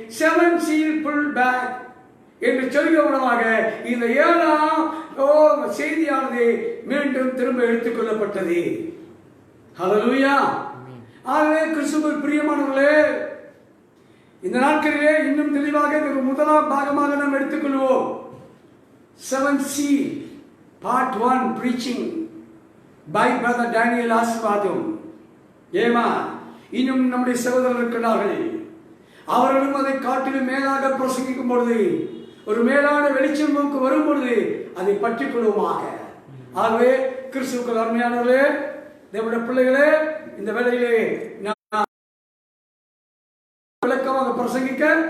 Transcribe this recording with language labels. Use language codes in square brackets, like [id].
[en] 7 seal pulled back [ta] என்று சொல்கிறவனமாக இந்த 7ஆம் செய்தியானது மீண்டும் திரும்ப எடுத்துக் கொள்ளப்பட்டது. ஹல்லேலூயா. ஆகவே கிறிஸ்துவுக்குள் பிரியமானவர்களே, இந்த நாட்களிலே இன்னும் தெளிவாக இந்த முதலாம் பாகமாக நாம் எடுத்துக்கொள்வோம். [en] 7 seal part 1 preaching by brother Daniel Asirvatham. [ta] ஏமா இன்னும் நம்முடைய சகோதரர்கள் இருக்கிறார்கள், அவர்களும் அதை காட்டிலும் மேலாக பிரசங்கிக்கும் பொழுது, ஒரு மேலான வெளிச்சம் நமக்கு வரும் பொழுது அதை பற்றிக் கொள்வோமாக. ஆகவே கிறிஸ்துவுக்குள் அருமையானவர்களே, தேவனுடைய பிள்ளைகளே, இந்த வேளையிலே விளக்கமாக பிரசங்கிக்க